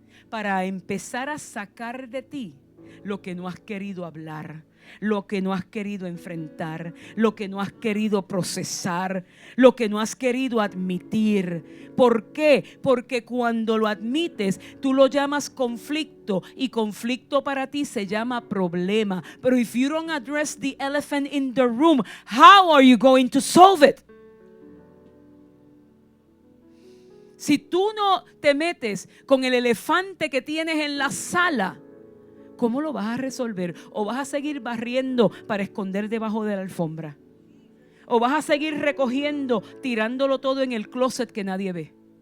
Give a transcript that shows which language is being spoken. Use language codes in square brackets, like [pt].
[es] Para empezar a sacar de ti lo que no has querido hablar, lo que no has querido enfrentar, lo que no has querido procesar, lo que no has querido admitir. ¿Por qué? Porque cuando lo admites, tú lo llamas conflicto, y conflicto para ti se llama problema. [en] Pero if you don't address the elephant in the room, how are you going to solve it? [es] Si tú no te metes con el elefante que tienes en la sala, ¿cómo lo vas a resolver? ¿O vas a seguir barriendo para esconder debajo de la alfombra? ¿O vas a seguir recogiendo, tirándolo todo en el closet que nadie ve?